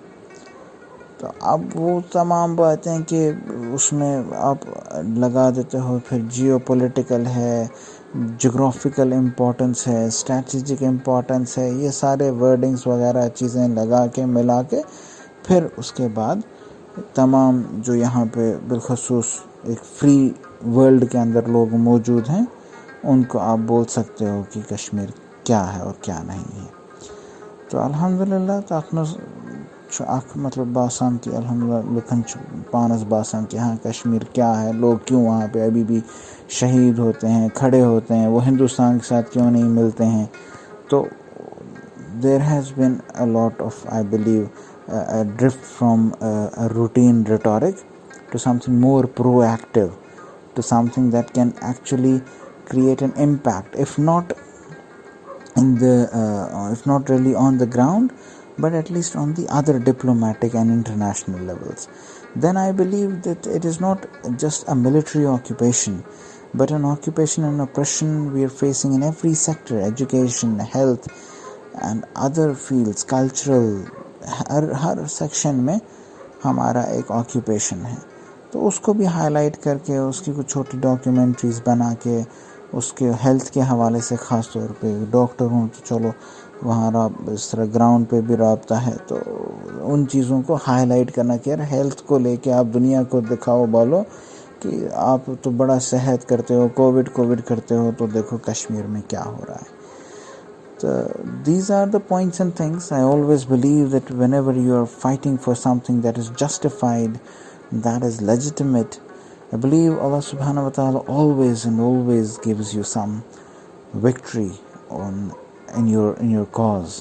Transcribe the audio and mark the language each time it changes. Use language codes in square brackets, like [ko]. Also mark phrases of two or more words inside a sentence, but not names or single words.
[ur] تو اب وہ تمام باتیں کہ اس میں آپ لگا دیتے ہو، پھر [en] geo political [ur] ہے، [en] geographical importance [ur] ہے، [en] strategic importance [ur] ہے، یہ سارے ورڈنگس وغیرہ چیزیں لگا کے ملا کے، پھر اس کے بعد تمام جو یہاں پہ بالخصوص ایک [en] free world [ur] کے اندر لوگ موجود ہیں، ان کو آپ بول سکتے ہو کہ کشمیر کیا ہے اور کیا نہیں ہے. تو الحمدللہ مطلب باسان کہ الحمدللہ [ks] لکھن پانس باسان [ur] کہ ہاں کشمیر کیا ہے، لوگ کیوں وہاں پہ ابھی بھی شہید ہوتے ہیں، کھڑے ہوتے ہیں، وہ ہندوستان کے ساتھ کیوں نہیں ملتے ہیں. [en] تو there has been a lot of, I believe, a drift from a routine rhetoric to something more proactive, to something that can actually create an impact, if not really on the ground, but at least on the other diplomatic and international levels. Then I believe that it is not just a military occupation, but an occupation and oppression we are facing in every sector: education, health, and other fields, cultural. [ur] ہر سیکشن میں ہمارا ایک آکیوپیشن ہے. تو اس کو بھی ہائی لائٹ کر کے، اس کی کچھ چھوٹی ڈاکیومنٹریز بنا کے، اس کے ہیلتھ کے حوالے سے خاص طور پہ ڈاکٹر ہوں تو چلو وہاں اس طرح گراؤنڈ پہ بھی رابطہ ہے، تو ان چیزوں کو ہائی لائٹ کرنا کہ یار ہیلتھ کو لے کے آپ دنیا کو دکھاؤ، بولو کہ آپ تو بڑا صحت کرتے ہو، کووڈ کرتے ہو، تو دیکھو کشمیر میں کیا ہو رہا ہے. [en] These are the points and things. I always believe that whenever you are fighting for something that is justified, that is legitimate, I believe [ar] الله سبحانه و تعالى [en] always gives you some victory in your cause.